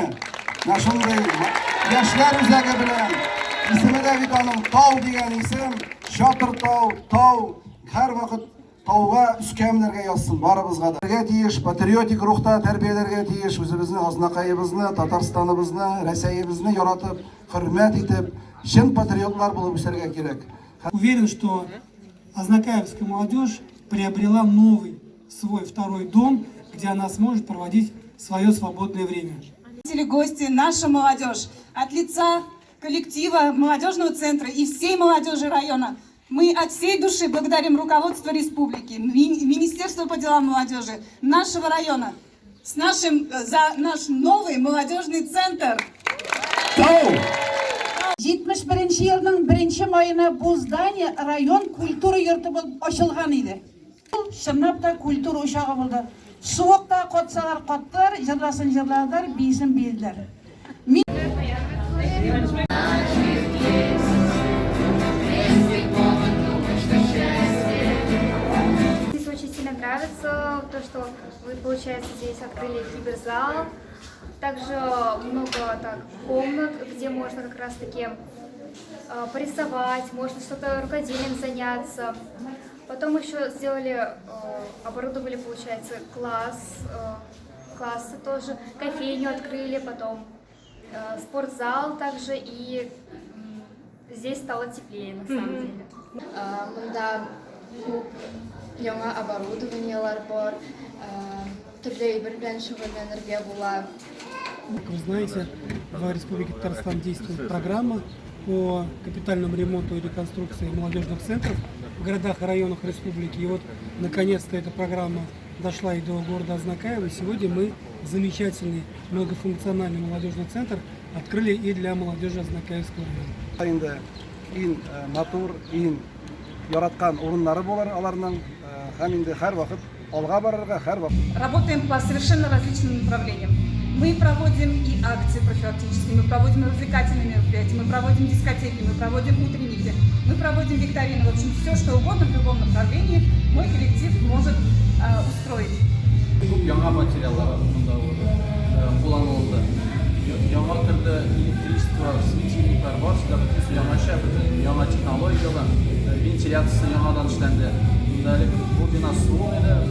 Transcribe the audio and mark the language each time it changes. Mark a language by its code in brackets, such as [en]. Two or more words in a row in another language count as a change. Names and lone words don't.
[tt] Шундый яшьләр үзәге белән исеме дә бит аның Тау дигән исем, Чатыр Тау, һәр вакыт Тауга үскәннәргә язсын барыбызга да. Тиеш, патриотик рухта тәрбияләргә тиеш, үзебезне, Азнакаебызны, Татарстаныбызны, Рәсәебезне яратып, хөрмәт итеп, чын патриотлар булып үсәргә кирәк. [ru] Уверен, что азнакаевская молодежь приобрела новый свой второй дом, где она сможет проводить свое свободное время. Гости, наша молодежь, от лица коллектива молодежного центра и всей молодежи района, мы от всей души благодарим руководство республики, Министерство по делам молодежи, нашего района за наш новый молодежный центр. [tt] 71 елның 1 майына бу здание район культура йорты булып ачылган иде. Чынлап та культура учагы булды. Суыкта катсалар каттылар, җырласын җырладылар, бисен билделәр. [ru] Здесь очень сильно нравится то, что вы, получается, здесь открыли киберзал. Также много комнат, где можно как раз таки порисовать, можно что-то рукоделием заняться. Потом еще оборудовали, получается, классы тоже, кофейню открыли, потом спортзал также, и здесь стало теплее на самом деле. [tt] Яңа оборудованиелар бар, төрле әйбер белән шөгыльләнергә була. [ru] Как вы знаете, в Республике Татарстан действует программа по капитальному ремонту и реконструкции молодежных центров в городах и районах республики. И вот, наконец-то, эта программа дошла и до города Азнакаева. И сегодня мы замечательный многофункциональный молодежный центр открыли и для молодежи Азнакаевского района. [tt] Ин матур, ин яраткан урыннары булар аларның, һәм инде һәр вакыт алга барырга, һәр вакыт. [ru] Работаем по совершенно различным направлениям. Мы проводим и акции профилактические, мы проводим развлекательные мероприятия, мы проводим дискотеки, мы проводим утренники, мы проводим викторины. В общем, все, что угодно в любом направлении мой коллектив может устроить. [tt] Яңа материаллар кулланылды. Яңа төрле электричество, светильниклар бар, яңаша яңа технологиялар, вентиляция яңадан эшләнде. Бу бина суы